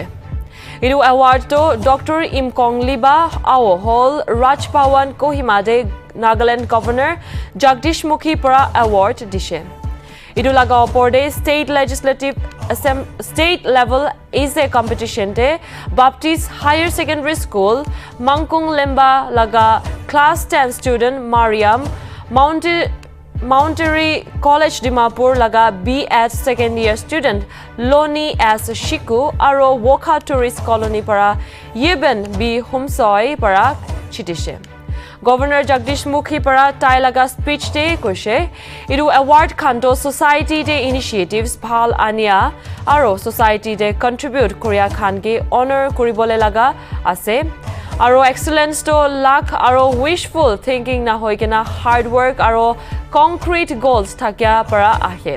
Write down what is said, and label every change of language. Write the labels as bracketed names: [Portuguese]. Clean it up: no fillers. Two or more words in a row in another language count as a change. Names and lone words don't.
[Naga Pidgin] Idu award to Dr. Imkong Liba Awo Hall Rajpawan Kohima de Nagaland Governor Jagdish Mukhi para award dishe. Idu laga opor de [English] state level essay competition [Naga Pidgin] de Baptist Higher Secondary School Mangkung Lemba laga [English] class 10 student [Naga Pidgin] Mariam Mountaineering College Dimapur laga [English] B.Ed second year student [Naga Pidgin] Loni S. Shiku aro Woka Tourist Colony para Yeben B. Humsoi para chitishe. Governor Jagdish Mukhi para tai laga speech te koise idu award khanto society de initiatives bhal ania aro society de contribute korea khan ke honor koribole laga ase aro excellence to luck aro wishful thinking na hoikena [English] hard work [Naga Pidgin] aro [English] concrete goals [Naga Pidgin] thakya para ahe.